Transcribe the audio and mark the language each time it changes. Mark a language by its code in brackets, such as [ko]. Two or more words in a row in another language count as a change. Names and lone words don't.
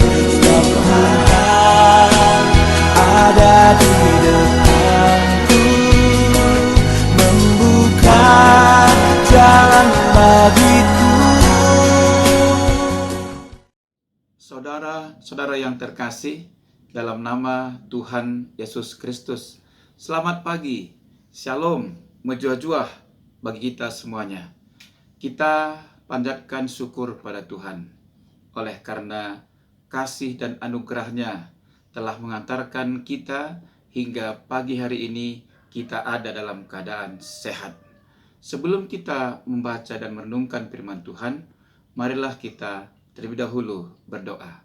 [id] Setiap Tuhan ada di depanku, membuka jalan bagiku. Saudara-saudara yang terkasih, dalam nama Tuhan Yesus Kristus, selamat pagi, shalom, menjuah-juah bagi kita semuanya. Kita panjatkan syukur pada Tuhan, oleh karena kasih dan anugerahnya telah mengantarkan kita hingga pagi hari ini kita ada dalam keadaan sehat. Sebelum kita membaca dan merenungkan firman Tuhan, marilah kita terlebih dahulu berdoa.